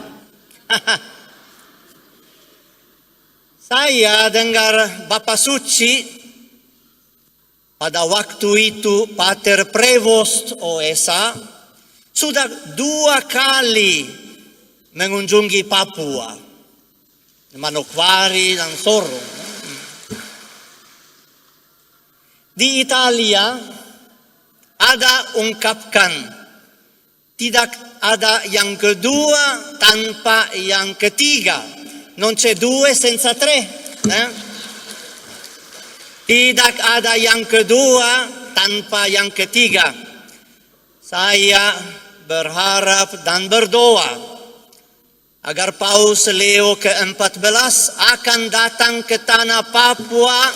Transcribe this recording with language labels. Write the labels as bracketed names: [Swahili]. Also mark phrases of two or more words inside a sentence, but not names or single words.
[Indonesian] Saya dengar Bapak Suci pada waktu itu Pater Prevost OSA sudah 2 kali mengunjungi Papua, Manokwari dan Sorong. Di Italia ada ungkapkan, tidak ada yang kedua tanpa yang ketiga. [Italian] Non c'è 2 senza 3. [Indonesian] Tidak ada yang kedua tanpa yang ketiga. Saya berharap dan berdoa agar Paus Leo ke-14 akan datang ke tanah Papua